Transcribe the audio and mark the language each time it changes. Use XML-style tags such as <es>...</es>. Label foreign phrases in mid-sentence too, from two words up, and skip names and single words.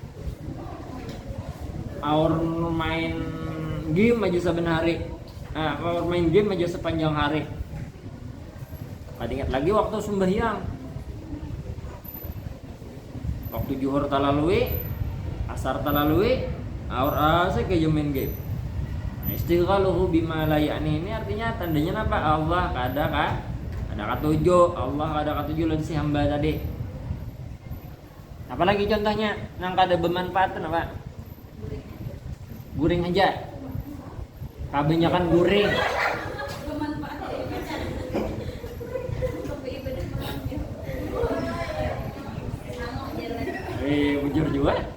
<bjn>Aur main game aja saben hari. Aur main game aja sepanjang hari. Kada ingat lagi waktu sembahyang. Waktu zuhur talalui, asar talalui, aur asik aja main game.</bjn> <ar>اشتغاله بما لا يعني,</ar> <bjn>ini artinya tandanya apa? Allah kada katuju, Allah kada katuju lawan si hamba tadi. Apalagi contohnya nang kada bermanfaat apa? Guring aja. Kebanyakan guring. Bujur juga.</bjn>